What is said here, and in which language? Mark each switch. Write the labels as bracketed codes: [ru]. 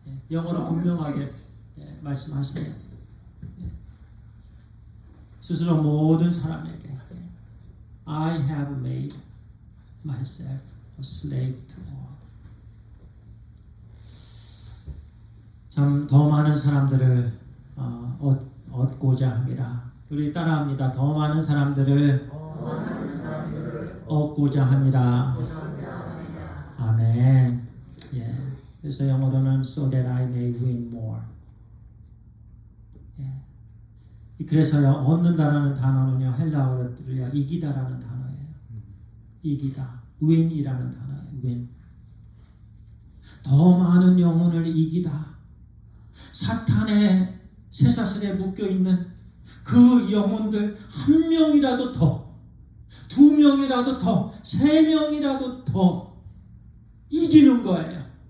[ko] 영어로 분명하게 말씀하세요. 스스로 모든 사람에게 [en] I have made myself a slave to all. [ko] 참 더 많은 사람들을 얻고자 함이라. 우리 따라합니다. 더 많은 사람들을 얻고자 함이라. 아멘. 그래서 영어로는 [en] so that I may win more. [ko] 그래서요, 얻는다라는 단어는요, 헬라어로요, 이기다라는 단어예요. 이기다. win이라는 단어예요. win. 더 많은 영혼을 이기다. 사탄의 쇠사슬에 묶여있는 그 영혼들 한 명이라도 더, 두 명이라도 더, 세 명이라도 더 이기는 거예요.